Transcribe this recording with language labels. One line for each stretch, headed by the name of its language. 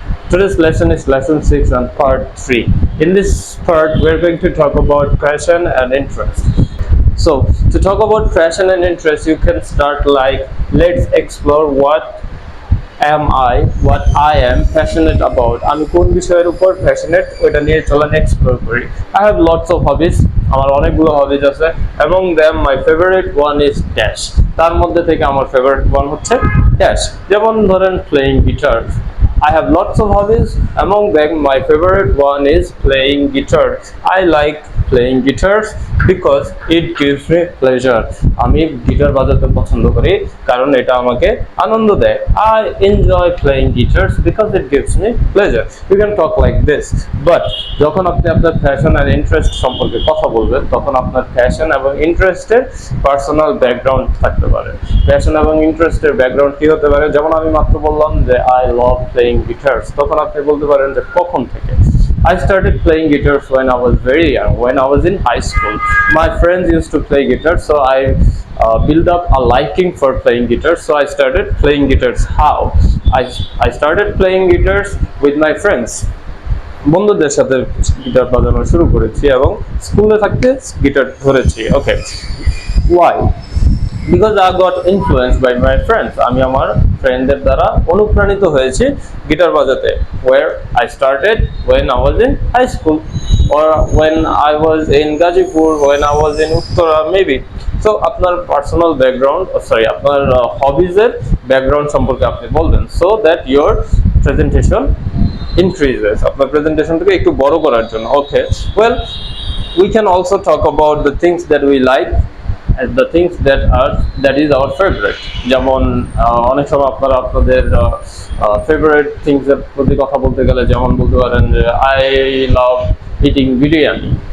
English: Today's lesson is lesson 6 and part 3. In this part, we're going to talk about passion and interest. So, to talk about passion and interest, you can start like, let's explore what I am passionate about.
Bangla: আমি কোন বিষয়ের উপর passionate ওটা নিয়ে চলেন explore করি। I have lots of hobbies. আমার অনেকগুলো হবিজ আছে এবং
English: them my favorite one is dash.
Bangla: তার মধ্যে থেকে আমার ফেভারিট ওয়ান হচ্ছে ড্যাশ। যেমন ধরেন playing guitar.
English: I have lots of hobbies. Among them, my favorite one is playing guitar. I like playing guitars because it gives me pleasure.
Bangla: আমি guitar বাজাতে পছন্দ করি কারণ এটা আমাকে আনন্দ দেয়।
English: I enjoy playing guitars because it gives me pleasure. You can talk like this.
Bangla: But যখন আপনি আপনার প্যাশন আর ইন্টারেস্ট সম্পর্কে কথা বলবেন তখন আপনার প্যাশন এবং ইন্টারেস্টের পার্সোনাল ব্যাকগ্রাউন্ড থাকতে পারে। প্যাশন এবং ইন্টারেস্টের ব্যাকগ্রাউন্ড কি হতে পারে? যেমন আমি মাত্র বললাম যে
English: I love playing guitars,
Bangla: তখন আপনি বলতে পারেন যে কখন থেকে।
English: I started playing guitars when I was very young, when I was in high school. My friends used to play guitars, so I built up a liking for playing guitars, so I started playing guitars. How? I started playing guitars with my friends.
Bangla: বন্ধুদের সাথে guitar বাজানো শুরু করেছি এবং স্কুলে থাকতে guitar ধরেছি।
English: Okay, why? Because I got influenced by my friends.
Bangla: আমি আমার ফ্রেন্ডদের দ্বারা অনুপ্রাণিত হয়েছি গিটার বাজাতে।
English: Where I started when I was in high school or when I was in Gajipur, when I was in Uttara, maybe.
Bangla: So আপনার personal background, আপনার হবিজের background সম্পর্কে আপনি বলবেন
English: so that your presentation increases.
Bangla: আপনার প্রেজেন্টেশনটাকে একটু বড় করার জন্য।
English: Okay, well, we can also talk about the things that we like and the things that is our favorite.
Bangla: যেমন অনেক সময় আপনারা আপনাদের favorite things এর প্রতি কথা বলতে গেলে যেমন বলতে পারেন যে
English: I love eating biryani.